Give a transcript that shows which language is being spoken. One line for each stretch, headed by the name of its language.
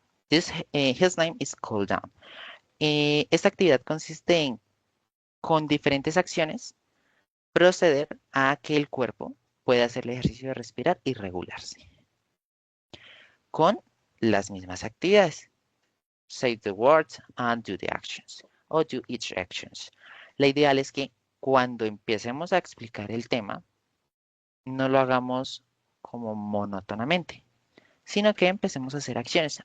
English: His name is cool down.
Spanish: Esta actividad consiste en, con diferentes acciones, proceder a que el cuerpo pueda hacer el ejercicio de respirar y regularse. Con las mismas actividades.
English: Say the words and do the actions. O do each actions.
Spanish: La ideal es que cuando empecemos a explicar el tema, no lo hagamos como monótonamente, sino que empecemos a hacer acciones.